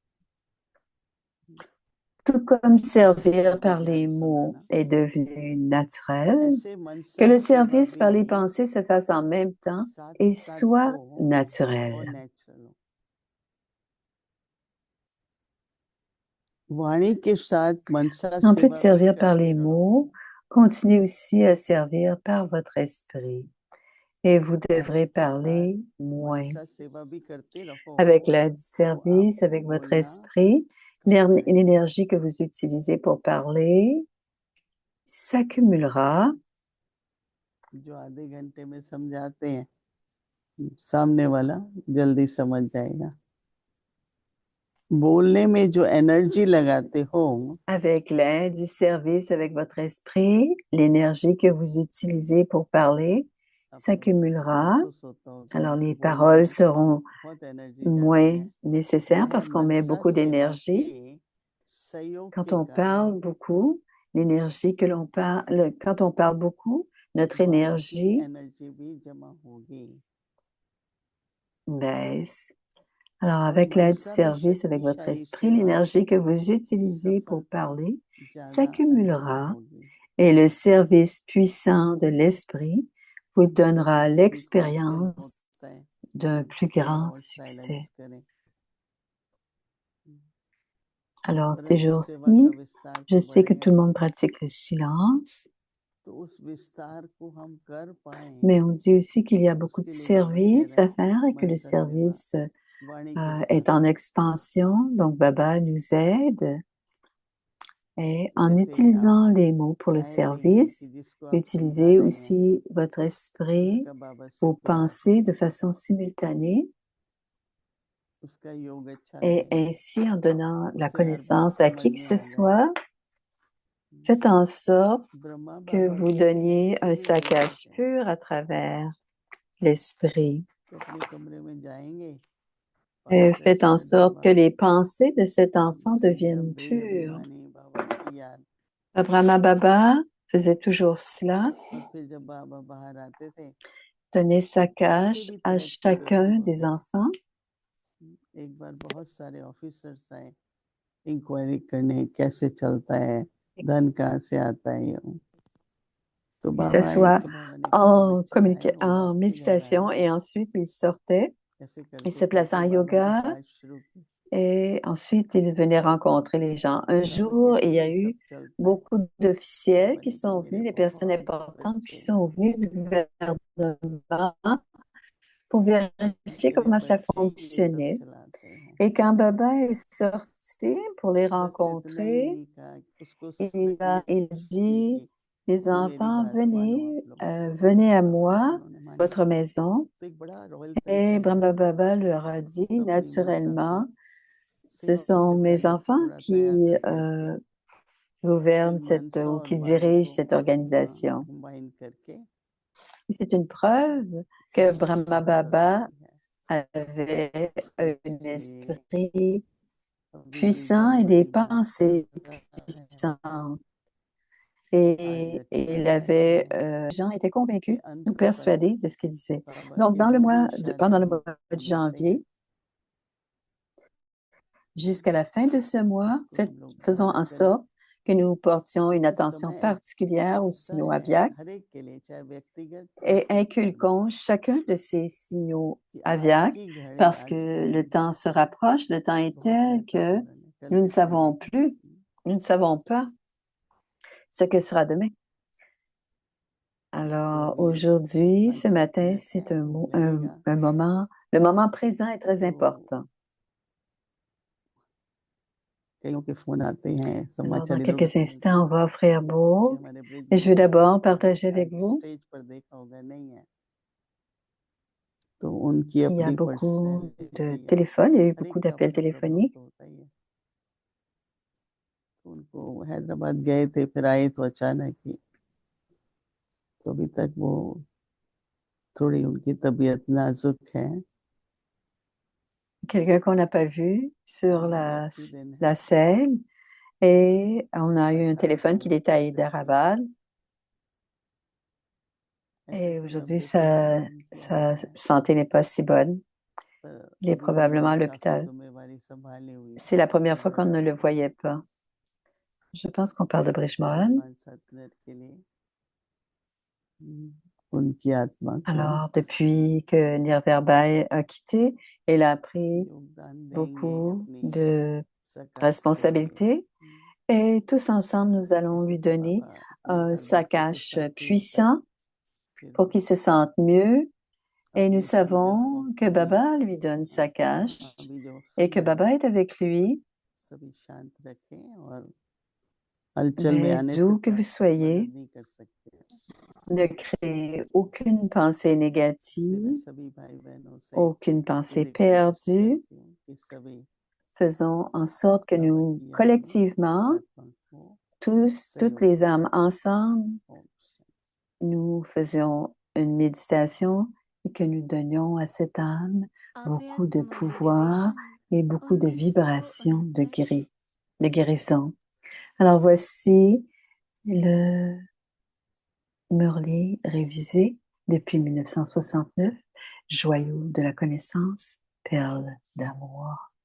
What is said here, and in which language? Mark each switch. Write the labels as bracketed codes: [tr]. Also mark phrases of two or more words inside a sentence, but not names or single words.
[fr] Tout comme servir par les mots est devenu naturel, que le service par les pensées se fasse en même temps et soit naturel. En plus de servir par les mots, Continuez aussi à servir par votre esprit et vous devrez parler moins. [hi] हमारे साथ सेवा भी करते रहो [fr] Avec l'aide du [hi] तो [fr] service, [hi] आपको [fr] avec votre [hi] बोलना [fr] esprit, l'énergie que vous utilisez pour parler s'accumulera. [hi] जो आधे घंटे में समझाते हैं सामने वाला जल्दी समझ जाएगा बोलने में जो एनर्जी लगाते हो [fr] Avec l'aide du service, avec votre esprit, l'énergie que vous utilisez pour parler [hi] आपको [fr] s'accumulera. [hi] महसूस होता होगा [fr] Alors [hi] कि [fr] les [hi] बोलने [fr] paroles [hi] में [fr] seront [hi] बहुत एनर्जी जाती [fr] moins [hi] है [fr] nécessaires [hi] वह [fr] parce qu'on met [hi] मनसा [fr] beaucoup [hi] सेवा [fr] d'énergie. [hi] के सहयोग [fr] Quand [hi] के [fr] on [hi] कारण [fr] parle beaucoup, l'énergie que l'on parle, quand on parle beaucoup, notre [hi] बाकी [fr] énergie [hi] एनर्जी भी जमा होगी [fr] baisse. Alors, [hi] और [fr] avec l'aide du [hi] मनसा भी [fr] service, avec votre [hi] शक्तिशाली [fr] esprit, [hi] सेवा [fr] l'énergie que vous [hi] की [fr] utilisez pour [hi] सफलता [fr] parler [hi] ज्यादा अनुभव [fr] s'accumulera [hi] होगी [fr] et le service puissant de l'esprit vous [hi] इससे [fr] donnera [hi] किसी भी को आजकल [fr] l'expérience [hi] होता है [fr] d'un plus grand [hi] और [fr] succès. [hi] साइलेंस करें [fr] Alors, ces [hi] परंतु सेवा [fr] jours-ci, [hi] का विस्तार [fr] je [hi] तो [fr] sais que [hi] बढ़ेगा [fr] tout le monde pratique le silence, [hi] तो उस विस्तार को हम कर पाए [fr] mais on dit aussi qu'il y a beaucoup de [hi] उसके लिए बाबा कह [fr] services [hi] रहे [fr] à [hi] हैं [fr] faire et que le [hi] मनसा सेवा [fr] service [hi] वाणी के [fr] est en [hi] साथ [fr] expansion. Donc, Baba nous aide. Et en [hi] जैसे आप [fr] utilisant les mots pour le [hi] चाह रही हैं कि [fr] service, [hi] जिसको आप समझा [fr] utilisez [hi] रहे हैं [fr] aussi votre esprit, [hi] उसका बाबा से [fr] vos [hi] प्यार हो [fr] pensées de façon simultanée [hi] उसका योग अच्छा [fr] et [hi] रहे [fr] ainsi en donnant la [hi] उसे हर बात [fr] connaissance à [hi] समझ [fr] qui que [hi] में [fr] ce [hi] आ जाए [fr] soit, faites en sorte [hi] ब्रह्मा [fr] que [hi] बाबा [fr] vous [hi] को [fr] donniez [hi] किसी [fr] un [hi] भी रूप [fr] saccage [hi] में [fr] pur à travers l'esprit. [hi] तो अपने कमरे में जाएंगे पाठ कर [fr] Faites en [hi] सारे दिन [fr] sorte que [hi] बाबा [fr] les pensées de cet enfant [hi] एकदम [fr] deviennent pures. [hi] बेअभिमानी बाबा की याद [fr] Brahma Baba faisait toujours cela, [hi] और फिर जब बाबा बाहर आते थे [fr] donner [hi] किसी [fr] saccage [hi] भी [fr] à [hi] तरह के व्यक्ति [fr] chacun des [hi] होते [fr] enfants. [hi] एक बार बहुत सारे ऑफिसर्स आए इंक्वायरी करने कैसे चलता है धन कहाँ से आता है ये तो [fr] Il [hi] बाबा आए [fr] s'assoit [hi] तो बाबा ने कहा बच्चा है वो [fr] en [hi] आपके घर [fr] méditation [hi] आया [fr] et ensuite il sortait, [hi] ऐसे [fr] il [hi] करते [fr] se plaçait [hi] करते [fr] en [hi] बाबा ने [fr] yoga [hi] बात शुरू की [fr] et ensuite il venait rencontrer les gens. Un [hi] बाबा [fr] jour, il [hi] कैसे [fr] y a [hi] ये सब [fr] eu [hi] चलता है [fr] beaucoup d'officiels [hi] बाबा [fr] qui [hi] ने कहा [fr] sont [hi] मेरे [fr] venus, des personnes [hi] बहुत [fr] importantes qui [hi] बच्चे [fr] sont venus du gouvernement pour vérifier [hi] मेरे [fr] comment ça [hi] बच्चे ही ये सब [fr] fonctionnait. [hi] चलाते हैं [fr] Et quand Baba est sorti pour les [hi] बस इतना ही [fr] rencontrer, [hi] नहीं कहा उसको ये [fr] il [hi] भी [fr] dit, [hi] की [fr] les [hi] कि मेरी [fr] enfants, [hi] बात मानो आप लोग [fr] venez à [hi] बाबा ने [fr] moi, [hi] उन्होंने मानी [fr] votre maison. [hi] तो एक बड़ा रॉयल [fr] Et [hi] तरीका है [fr] Brahma Baba leur a dit, [hi] तो अपनी मनसा को [fr] naturellement, ce [hi] सेवा [fr] sont [hi] से [fr] mes [hi] पहले [fr] enfants [hi] थोड़ा तैयार [fr] qui [hi] कर करके [fr] gouvernent [hi] फिर मनसा [fr] ou [hi] और [fr] qui [hi] वाणी [fr] dirigent [hi] को [fr] cette organisation. [hi] कंबाइन करके [fr] C'est une preuve que [hi] सेवा [fr] Brahma [hi] बहुत [fr] Baba [hi] अच्छी है [fr] avait un [hi] इसलिए [fr] esprit [hi] अभी भी [fr] puissant [hi] बड़ी [fr] et des [hi] बड़ी बात कर [fr] pensées [hi] रहा है [fr] puissantes. [hi] आज [fr] Et il [hi] अट्ठाईस [fr] avait, [hi] में [fr] les gens étaient [hi] इसके [fr] convaincus ou [hi] अंत तक [fr] persuadés de ce qu'il disait. [hi] बाबा [fr] Donc, [hi] के जो भी [fr] pendant [hi] इशारे [fr] le [hi] हम [fr] mois de [hi] देते हैं [fr] janvier, jusqu'à la fin de ce mois, [hi] उसको हम लोग [fr] faisons [hi] धारण [fr] en [hi] करें [fr] sorte que nous portions une [hi] इस [fr] attention [hi] समय [fr] particulière aux [hi] ऐसा [fr] signaux [hi] है [fr] aviaques [hi] हर एक के लिए चाहे व्यक्तिगत या [fr] et [hi] फिर धार्मिक [fr] inculquons chacun de ces signaux [hi] कि आज [fr] aviaques [hi] की घड़ी [fr] parce [hi] आज [fr] que [hi] का [fr] le [hi] दिन [fr] temps se rapproche, le temps est [hi] बहुत [fr] tel que [hi] महत्वपूर्ण है कल [fr] nous ne [hi] कुछ [fr] savons [hi] नहीं [fr] plus, nous ne savons pas ce que sera demain. [hi] तो [fr] Alors [hi] अभी [fr] aujourd'hui, ce [hi] 5-7 [fr] matin, [hi] मिनट [fr] c'est [hi] टाइम लगेगा [fr] un moment, le moment présent est très [hi] तो [fr] important. [hi] कईयों के फोन आते हैं [fr] Alors, [hi] समाचार [fr] dans [hi] इधर उधर [fr] quelques [hi] से मिलते [fr] instants, on [hi] हैं [fr] va offrir [hi] कि [fr] beau. [hi] हमारे ब्रिज [fr] Et [hi] में [fr] je veux d'abord [hi] आपने [fr] partager avec [hi] शायद [fr] vous [hi] स्टेज पर देखा होगा नहीं है तो उनकी [fr] qu'il y a [hi] अपनी [fr] beaucoup de [hi] पर्सनैलिटी है [fr] téléphones, il y a eu [hi] हर [fr] beaucoup [hi] एक का [fr] d'appels [hi] अपना प्रभाव [fr] téléphoniques. [hi] तो होता ही है तो उनको हैदराबाद गए थे फिर आए तो अचानक ही तो अभी तक वो थोड़ी उनकी तबीयत नाजुक है [fr] Quelqu'un qu'on n'a pas vu sur [hi] लकी दिन है [fr] la scène. Et on a eu un [hi] अठारह [fr] téléphone [hi] दिन [fr] qu'il était à [hi] उपस्थित थे [fr] Hyderabad. [hi] ऐसे [fr] Et [hi] तो [fr] aujourd'hui, [hi] 90 के करीब उनकी [fr] sa [hi] हालत है [fr] santé n'est pas si bonne. [hi] पर [fr] Il est [hi] अभी [fr] probablement à [hi] उन्होंने काफी [fr] l'hôpital. [hi] जिम्मेवारी संभाली हुई [fr] C'est [hi] है [fr] la première fois qu'on [hi] बड़ा [fr] ne le voyait pas. Je pense qu'on parle de [hi] चलिए [fr] Brijmohan. [hi] 5-7 मिनट के लिए उनकी आत्मा को [fr] Alors, depuis que Nirverbay a quitté, elle a pris [hi] योगदान देंगे [fr] beaucoup [hi] अपनी [fr] de [hi] सकाश के लिए [fr] responsabilités et tous ensemble, nous allons lui [hi] जैसे कि [fr] donner [hi] बाबा [fr] un sac à hache puissant pour [hi] फिर [fr] qu'il se sente mieux. Et nous [hi] अपनी संगत [fr] savons [hi] को [fr] que Baba lui donne sa cache [hi] अभी जो [fr] et que [hi] सुन रहे [fr] Baba [hi] हैं [fr] est avec lui. [hi] सभी शांत रखें और हलचल में [fr] Mais [hi] आने से [fr] d'où que vous soyez, [hi] मदद नहीं कर सकते। [fr] ne créez aucune pensée [hi] इसलिए मैं [fr] négative, [hi] सभी भाई बहनों से [fr] aucune pensée [hi] रिक्वेस्ट [fr] perdue. [hi] करती हूँ कि सभी [fr] Faisons en sorte que [hi] बाबा [fr] nous, [hi] की याद में [fr] collectivement, [hi] आत्मा को [fr] toutes [hi] सहयोग [fr] les âmes [hi] करें। [fr] ensemble, [hi] ओम शांति। [fr] nous faisions une méditation et que nous donnions à cette âme beaucoup de [hi] अव्यक्त [fr] pouvoir [hi] मोटिवेशन [fr] et beaucoup de [hi] 1969 [fr] vibrations de guérison. Alors voici le Murli révisé depuis 1969, joyau de la connaissance, perle d'amour.